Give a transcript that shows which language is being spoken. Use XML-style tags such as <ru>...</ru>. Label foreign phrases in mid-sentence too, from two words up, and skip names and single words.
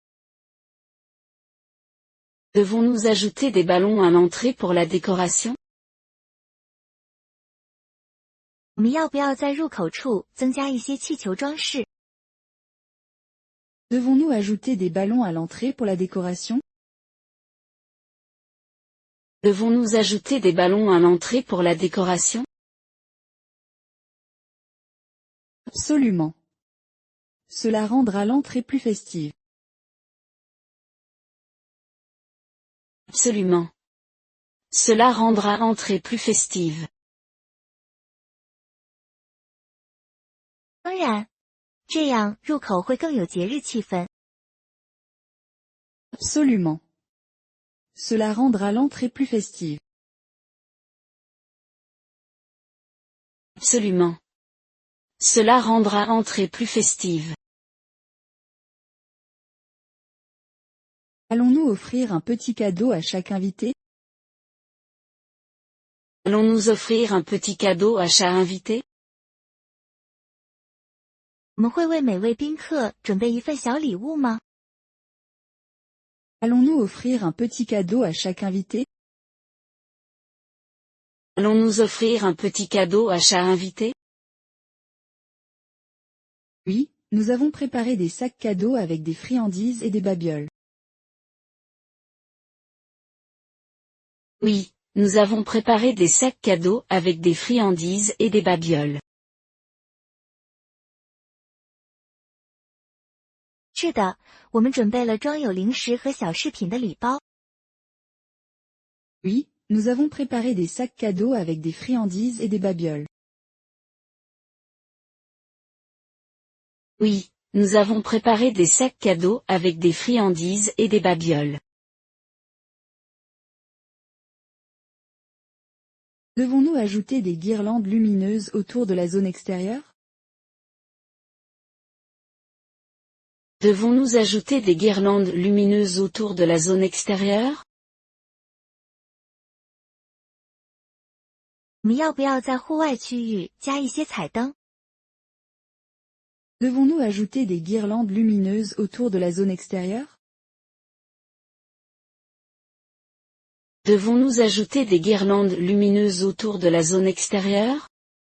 <fr>Devons-nous ajouter des ballons à l'entrée pour la décoration?</fr> <zh>我们要不要在入口处增加一些气球装饰？</zh> <fr>Devons-nous ajouter des ballons à l'entrée pour la décoration? Devons-nous ajouter des ballons à l'entrée pour la décoration? Absolument. Cela rendra l'entrée plus festive. Absolument. Cela rendra l'entrée plus festive.</fr> <zh>当然，这样入口会更有节日气氛。</zh> <fr>Absolument. Cela rendra l'entrée plus festive. Absolument. Cela rendra l'entrée plus festive. Allons-nous offrir un petit cadeau à chaque invité? Allons-nous offrir un petit cadeau à chaque invité?</fr> <zh>我们会为每位宾客准备一份小礼物吗？</zh> <fr>Allons-nous offrir un petit cadeau à chaque invité? Allons-nous offrir un petit cadeau à chaque invité? Oui, nous avons préparé des sacs cadeaux avec des friandises et des babioles. Oui, nous avons préparé des sacs cadeaux avec des friandises et des babioles.</fr> <zh>是的，我们准备了装有零食和小饰品的礼包。</zh> <fr>Oui, nous avons préparé des sacs cadeaux avec des friandises et des babioles. Oui, nous avons préparé des sacs cadeaux avec des friandises et des babioles. Devons-nous ajouter des guirlandes lumineuses autour de la zone extérieure? Devons-nous ajouter des guirlandes lumineuses autour de la zone extérieure?</fr> <zh>我们要不要在户外区域加一些彩灯？</zh> <fr>Devons-nous ajouter des guirlandes lumineuses autour de la zone extérieure? Devons-nous ajouter des guirlandes lumineuses autour de la zone extérieure?</fr>